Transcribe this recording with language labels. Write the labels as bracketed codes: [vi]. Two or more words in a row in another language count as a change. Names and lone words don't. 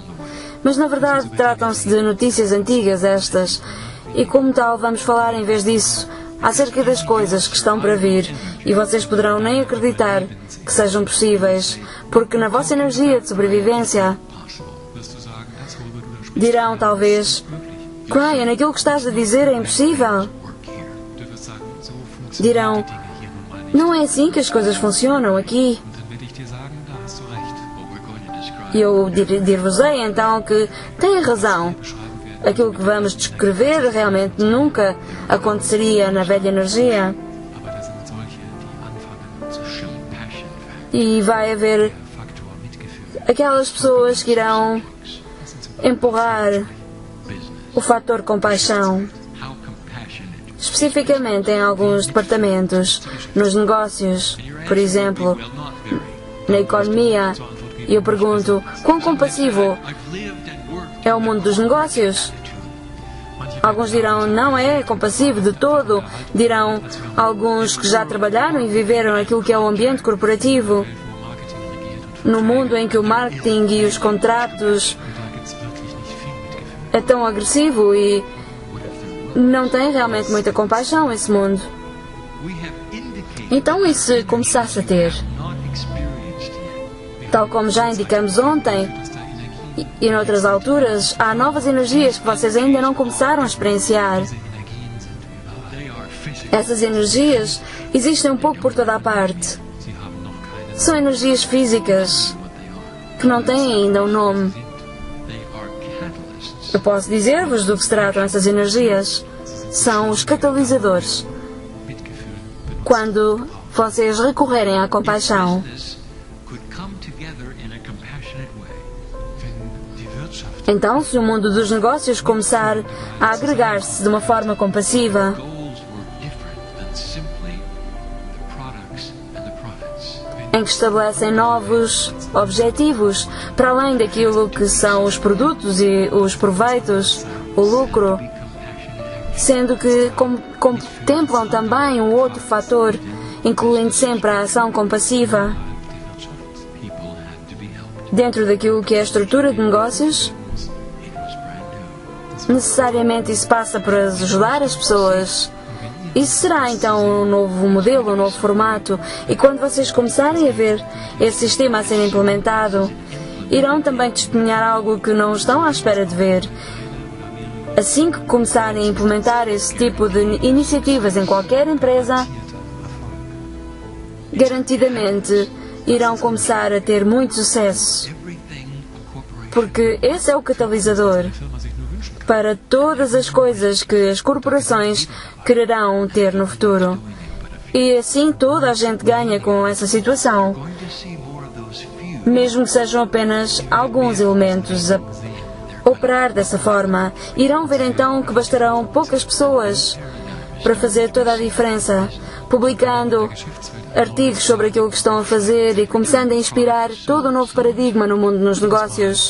[pt] Mas na verdade tratam-se de notícias antigas estas. E como tal vamos falar em vez disso acerca das coisas que estão para vir. E vocês poderão nem acreditar que sejam possíveis, porque na vossa energia de sobrevivência [de] wirst du sagen, das, worüber du da sprichst, [pt] dirão talvez: Brian, aquilo que estás a dizer é impossível. [en] Work here. [de] du wirst sagen, so funktionieren [pt] Dirão: [de] die Dinge hier [pt] Não é assim que as coisas funcionam aqui. [de] Und dann werde ich dir sagen, da hast du recht. [en] What we're going to describe [pt] E eu dir-vos-ei então que tem razão. [de] Beschreiben werden. [pt] Aquilo que vamos descrever realmente nunca aconteceria na velha energia. [de] Aber da sind solche, die anfangen zu schwimmen. [en] compassion factor. [pt] E vai haver [de] Der Faktor Mitgefühl. [pt] aquelas pessoas que irão empurrar Business. o fator compaixão. [en] How compassionate. [pt] Especificamente em alguns departamentos, nos negócios, por exemplo, [en] Well, not very. [pt] na economia. E eu pergunto, quão compassivo [en] I've lived and worked. [pt] é o mundo dos negócios? Alguns dirão, não é compassivo de todo. Dirão alguns que já trabalharam e viveram aquilo que é o ambiente corporativo. [de] Wo Marketing regiert und [pt] No mundo em que o marketing e os contratos [de] da gibt es wirklich nicht viel Mitgefühl. [pt] é tão agressivo e não tem realmente muita compaixão esse mundo. [en] We have indicated [pt] Então e se começasse a ter? [en] not experienced yet. [pt] Tal como já indicamos ontem [de] Dass da Energie, [pt] e noutras alturas, há novas energias que vocês ainda não começaram a experienciar. [de] diese Energien sind überall. [en] They are physical. [pt] Essas energias existem um pouco por toda a parte. [de] Sie haben noch keine [pt] São energias físicas [en] What they are. [pt] que não têm ainda um nome. [en] They are catalysts. [pt] Eu posso dizer-vos do que se tratam essas energias. São os catalisadores. [de] Mitgefühl benutzt. [pt] Quando vocês recorrerem à compaixão, [en] Business could come together in a compassionate way. [de] Wenn die Wirtschaft [pt] então se o mundo dos negócios começar a agregar-se de uma forma compassiva, [en] Goals were different than simply the products and the profits. [pt] em que estabelecem novos objetivos, para além daquilo que são os produtos e os proveitos, o lucro, [en] Be compassionate. [pt] sendo que contemplam também um outro fator, incluindo sempre a ação compassiva. [de] die Wirtschaft [en] People had to be helped. [pt] Dentro daquilo que é a estrutura de negócios, [en] It was brand new. [pt] necessariamente isso passa por ajudar as pessoas. Isso será então um novo modelo, um novo formato. E quando vocês começarem a ver esse sistema a ser implementado, irão também testemunhar algo que não estão à espera de ver. Assim que começarem a implementar esse tipo de iniciativas em qualquer empresa, garantidamente irão começar a ter muito sucesso, [en] Everything a corporation [pt] porque esse é o catalisador [de] Firma sich nur wünschen kann. [pt] para todas as coisas que as corporações quererão ter no futuro. E assim toda a gente ganha com essa situação, [en] going to see more of those few [pt] mesmo que sejam apenas alguns elementos a operar dessa forma. Irão ver então que bastarão poucas pessoas para fazer toda a diferença, publicando artigos sobre aquilo que estão a fazer e começando a inspirar todo um novo paradigma no mundo dos negócios.